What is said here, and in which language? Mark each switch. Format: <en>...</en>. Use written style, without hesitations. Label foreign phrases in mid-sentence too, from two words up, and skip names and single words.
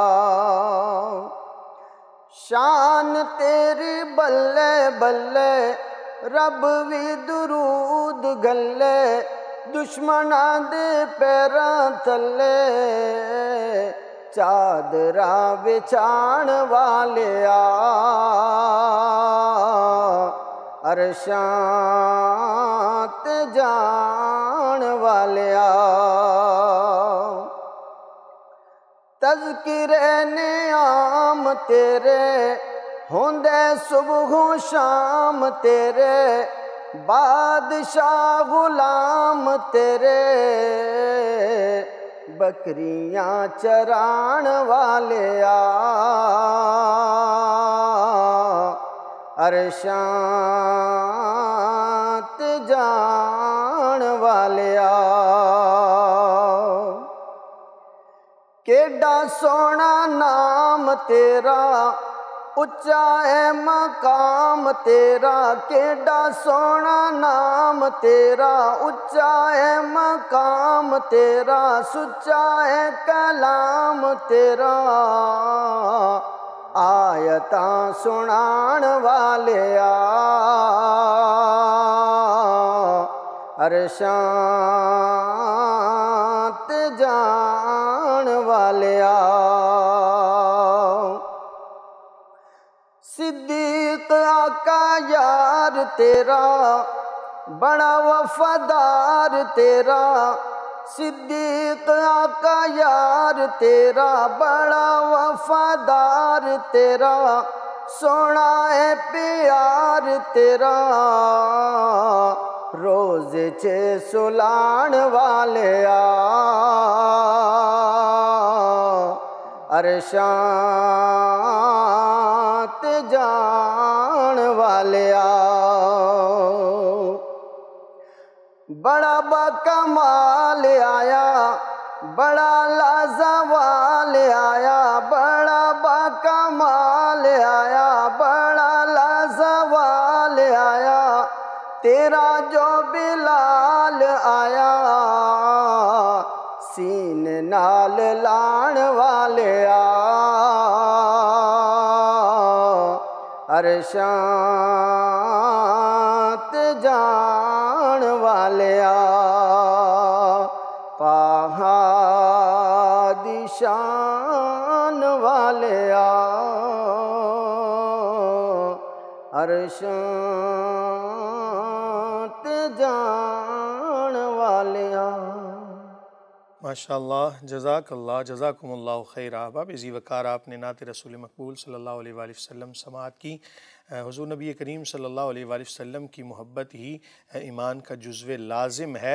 <pa>شان تیری بلے بلے رب وی درود گلے، دشمناں دے پیراں تھلے چادراں بچھان والیا، عرشاں تے جان والیا، تذکرے نعام تیرے ہوندے صبح و شام تیرے، بادشاہ غلام تیرے بکریاں چران والیا، عرشاں تے جان والیا، کیڈا سونا نام تیرا، اچا ہے مقام تیرا، کیڈا سونا نام تیرا، اچا ہے مقام تیرا، سچا ہے کلام تیرا، آیتاں سنان والیا، عرشاں تے جان والیا، صدیق آقا یار تیرا بڑا وفادار تیرا، صدیق آقا یار تیرا بڑا وفادار تیرا، سونا ہے پیار تیرا، روزے چے سلان والے عرشاں تے جان والے بڑا با کمال آیا بڑا لازوال آیا بڑا با کمال آیا بڑا لازوال آیا تیرا جو بلال آیا سین نال لان والے عرشاں تے جان والے پہاڑی شان والے عرشاں تے جان والے</pa> <ar>ماشاءاللہ، جزاک اللہ، جزاکم اللہ خیر۔</ar> <ur>احباب عزی وقار، آپ نے نعت رسول مقبول</ur> <ar>صلی اللہ علیہ وآلہ وسلم</ar> <ur>سماعت کی۔ حضور نبی کریم</ur> <ar>صلی اللہ علیہ وآلہ وسلم</ar> <ur>کی محبت ہی ایمان کا جزو لازم ہے۔</ur>